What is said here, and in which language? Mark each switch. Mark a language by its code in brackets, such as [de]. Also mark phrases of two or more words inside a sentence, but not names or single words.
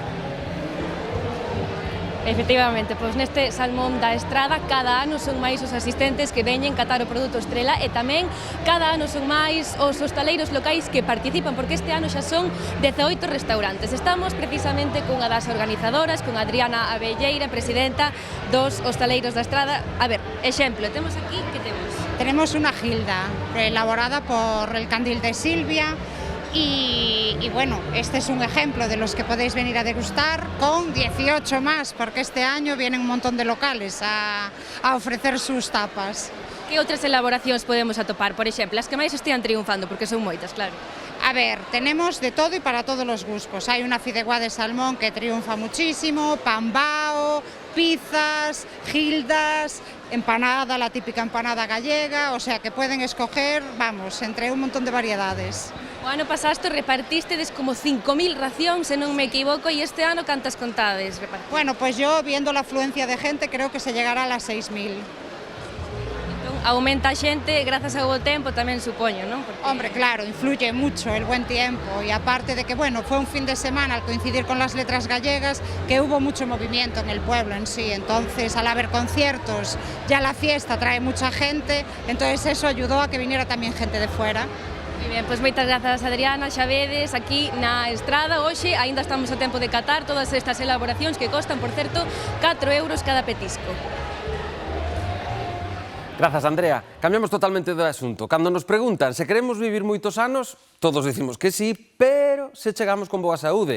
[gl] Efectivamente, pois neste Salmón da Estrada cada ano son máis os asistentes que veñen catar o produto estrela e tamén cada ano son máis os hostaleiros locais que participan, porque este ano xa son 18 restaurantes. Estamos precisamente cunha das organizadoras, con Adriana Abelleira, presidenta dos hostaleiros da Estrada. A ver, exemplo, temos aquí, que temos? [es] Tenemos una gilda elaborada por el Candil de Silvia. Y bueno, este es un ejemplo de los que podéis venir a degustar con 18 más, porque este año vienen un montón de locales a ofrecer sus tapas. [gl] Que outras elaboracións podemos atopar? Por exemplo, as que máis estean triunfando, porque son moitas, claro. [es] A ver, tenemos de todo y para todos los gustos. Hay una fideuá de salmón que triunfa muchísimo, pambao, pizzas, gildas, empanada, la típica empanada gallega, o sea que pueden escoger, vamos, entre un montón de variedades. [gl] O ano pasaste repartistedes como 5.000 racións, se non me equivoco, e este ano cantas contades repartides? [es] Bueno, pues yo, viendo la afluencia de gente, creo que se llegará a las 6.000. [gl] Entón, aumenta a xente grazas ao bo tempo tamén, supoño, non? Porque... [es] Hombre, claro, influye mucho el buen tiempo, y aparte de que, bueno, fue un fin de semana al coincidir con las letras gallegas, que hubo mucho movimiento en el pueblo en sí, entonces al haber conciertos, ya la fiesta trae mucha gente, entonces eso ayudó a que viniera también gente de fuera. [gl] Moi ben, pois moitas grazas, Adriana. Xa vedes, aquí na Estrada hoxe aínda estamos a tempo de catar todas estas elaboracións que costan, por certo, 4 euros cada petisco. Grazas, Andrea. Cambiamos totalmente de asunto. Cando nos preguntan se queremos vivir moitos anos, todos dicimos que sí, pero se chegamos con boa saúde.